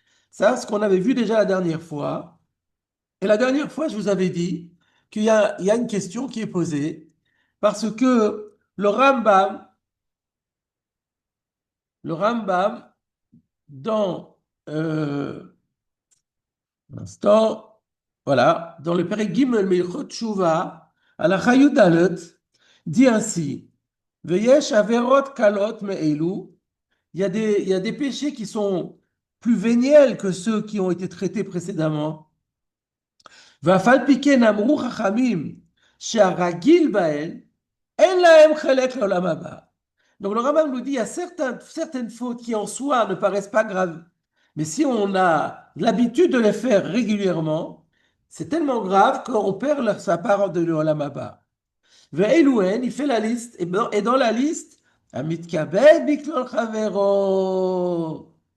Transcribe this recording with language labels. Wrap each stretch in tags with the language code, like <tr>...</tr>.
<fr>Ça, ce qu'on avait vu déjà la dernière fois. Et la dernière fois, je vous avais dit qu'il y a une question qui est posée parce que le Rambam dans un instant, voilà, dans le Perek Gimel Milchot Tshuva, à la Chayut Dalet, dit ainsi:</fr> <he>Veyesh averot kalot me'elu.</he> <fr>Il y a des péchés qui sont plus véniels que ceux qui ont été traités précédemment.</fr> <he>ואף על כן אמרו חכמים שהרגיל בהן אין להם חלק לעולם הבא.</he> <fr>Donc le Rambam nous dit il y a certaines fautes qui en soi ne paraissent pas graves, mais si on a l'habitude de les faire régulièrement, c'est tellement grave qu'on perd sa part de l'Olam Haba. Ve'elouen, il fait la liste, et dans la liste,</fr> <he>Amitkabed Biklol Chavero.</he>